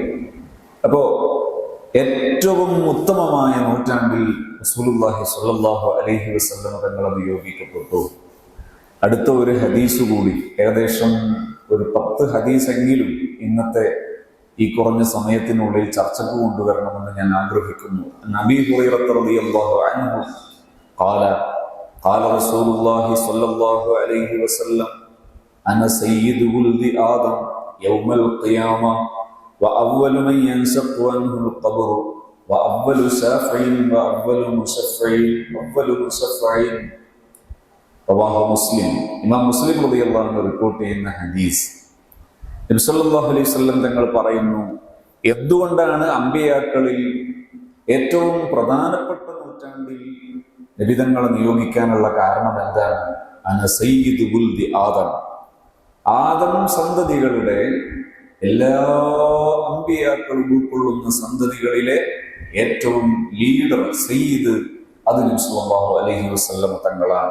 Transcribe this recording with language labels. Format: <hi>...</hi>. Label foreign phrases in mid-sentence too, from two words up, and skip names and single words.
<ml>അപ്പോ ഏറ്റവും ഉത്തമമായ നൂറ്റാണ്ടിൽ</ml> <ar>رسول الله صلى الله عليه وسلم</ar> <ml>തങ്ങൾ നിയോഗിക്കപ്പെട്ടു. അടുത്ത ഒരു ഹദീസ് കൂടി, ഏകദേശം ഒരു 10 ഹദീസെങ്കിലും ഇന്നത്തെ ഈ കുറഞ്ഞ സമയത്തിനുള്ളിൽ ചർച്ചക്ക് കൊണ്ടുവരണമെന്ന് ഞാൻ ആഗ്രഹിക്കുന്നു.</ml> <ar>അബീ ഹുറൈറ رضي الله عنه قال رسول الله صلى الله عليه وسلم أنا سيد ولد آدم يوم القيامة وأول من ينشق عنه القبر وأول شافع وأول مشفع رواه مسلم.</ar> <ml>ഇമാം മുസ്ലിം</ml> <ar>رضي الله عنه</ar> <ml>റിപ്പോർട്ട് ചെയ്യുന്ന ഹദീസ്. നബി</ml> <ar>صلى الله عليه وسلم</ar> <ml>തങ്ങൾ പറയുന്നു, എന്തുകൊണ്ടാണ് അമ്പിയാക്കളിൽ ഏറ്റവും പ്രധാനപ്പെട്ട നൂറ്റാണ്ടിൽ നബിതങ്ങളെ നിയോഗിക്കാനുള്ള കാരണം എന്താണ്?</ml> <ar>أنا سيد ولد آدم,</ar> <ml>ആദം സന്തതികളുടെ എല്ലാ അമ്പിയാക്കളും ഉൾക്കൊള്ളുന്ന സന്തതികളിലെ ഏറ്റവും ലീഡർ, സയ്യിദ്, അത് നബി</ml> <ar>صلى الله عليه وسلم</ar> <ml>തങ്ങളാണ്.</ml>